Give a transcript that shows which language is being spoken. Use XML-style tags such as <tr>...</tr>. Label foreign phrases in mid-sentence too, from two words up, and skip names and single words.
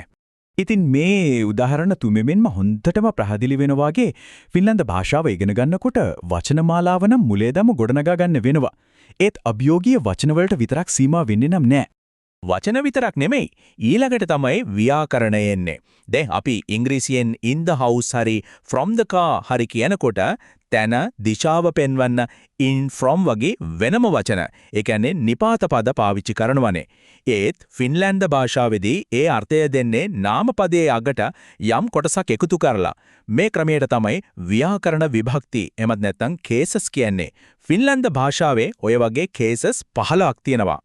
<si>ඉතින් මේ උදාහරණ තුමෙන්ම හොඳටම පැහැදිලි වෙනවා වගේ ෆින්ලන්ත භාෂාව ඉගෙන ගන්නකොට වචනමාලාව නම් මුලේදම ගොඩනගා ගන්න වෙනවා. ඒත් අභියෝගීය වචන වලට විතරක් සීමා වෙන්නේ නැහැ. වචන විතරක් නෙමෙයි ඊළඟට තමයි ව්‍යාකරණය එන්නේ. දැන් අපි ඉංග්‍රීසියෙන්</si> <en>in the house</en> <si>හරි</si> <en>from the car</en> <si>හරි කියනකොට තන දිශාව පෙන්වන්න</si> <en>in from</en> <si>වගේ වෙනම වචන. ඒ කියන්නේ නිපාත පද පාවිච්චි කරනවනේ. ඒත් ෆින්ලන්ත භාෂාවේදී ඒ අර්ථය දෙන්නේ නාමපදයේ අගට යම් කොටසක් එකතු කරලා. මේ ක්‍රමයට තමයි ව්‍යාකරණ විභක්ති එමත් නැත්නම් cases කියන්නේ. ෆින්ලන්ත භාෂාවේ ඔය වගේ cases 15ක් තියෙනවා.</si>